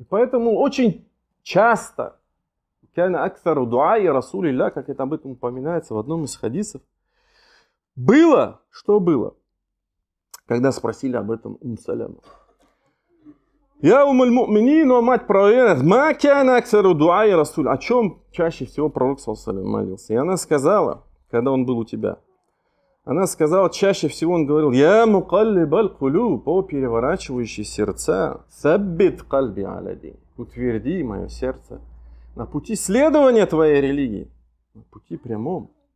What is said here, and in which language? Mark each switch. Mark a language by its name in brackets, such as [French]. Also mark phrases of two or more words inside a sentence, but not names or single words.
[Russian] И поэтому очень часто, как это об этом упоминается в одном из хадисов, было, что было, когда спросили об этом Саляма. [Arabic] يا أم المؤمنين, [Russian] о мать проверенных, [Arabic] ما كان أكثر دعاء رسول. [Russian] О чем чаще всего пророк саллаллаху молился? И она сказала, когда он был у тебя, она сказала, чаще всего он говорил, [Arabic] يا مقلب القلوب, [Russian] о переворачивающий сердца, [Arabic] ثبت قلبي على الدين, [Russian] утверди мое сердце на пути следования твоей религии, на пути прямом.